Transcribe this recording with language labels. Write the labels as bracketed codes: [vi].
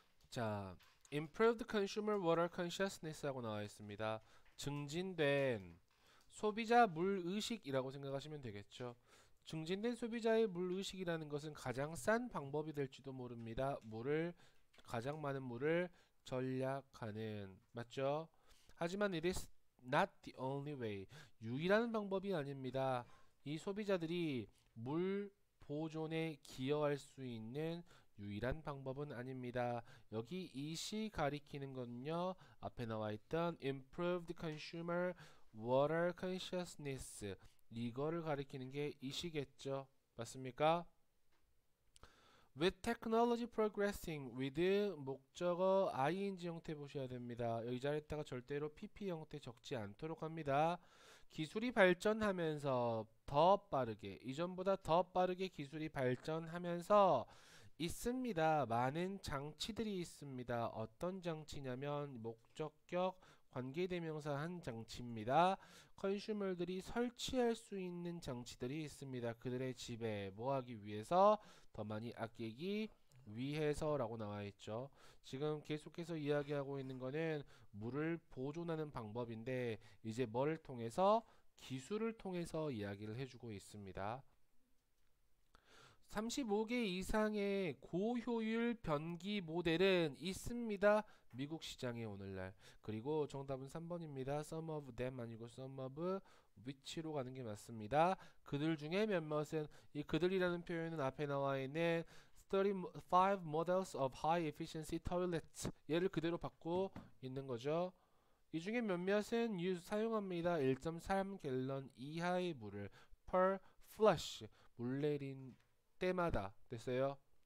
[ko] 자, [en] Improved Consumer Water Consciousness [ko] 하고 나와 있습니다. 증진된 소비자 물의식이라고 생각하시면 되겠죠. 증진된 소비자의 물의식이라는 것은 가장 싼 방법이 될지도 모릅니다. 가장 많은 물을 절약하는 맞죠? 하지만 [en] it is not the only way. [ko] 유일한 방법이 아닙니다. 이 소비자들이 물 보존에 기여할 수 있는 유일한 방법은 아닙니다. 여기 이시 가리키는 건요. 앞에 나와 있던 [en] improved consumer water consciousness [ko] 이거를 가리키는 게 이시겠죠. 맞습니까? [en] With technology progressing with [ko] 목적어 [en] ing [ko] 형태 보셔야 됩니다. 여기 자리에다가 절대로 pp 형태 적지 않도록 합니다. 기술이 발전하면서 더 빠르게 이전보다 더 빠르게 기술이 발전하면서 있습니다. 많은 장치들이 있습니다. 어떤 장치냐면 목적격 관계대명사 한 장치입니다. 컨슈머들이 설치할 수 있는 장치들이 있습니다. 그들의 집에 뭐 하기 위해서 더 많이 아끼기 위해서라고 나와 있죠. 지금 계속해서 이야기하고 있는 거는 물을 보존하는 방법인데 이제 뭐를 통해서 기술을 통해서 이야기를 해주고 있습니다. 35개 이상의 고효율 변기 모델은 있습니다. 미국 시장에 오늘날. 그리고 정답은 3번입니다. [en] Some of them [ko] 아니고 [en] some of which로 [ko] 가는 게 맞습니다. 그들 중에 몇몇은 이 그들이라는 표현은 앞에 나와 있는 [en] 35 models of high efficiency toilets [ko] 얘를 그대로 받고 있는 거죠. 이 중에 몇몇은 사용합니다. 1.3 갤런 이하의 물을 [en] per flush [ko] 물 내린 때마다 됐어요.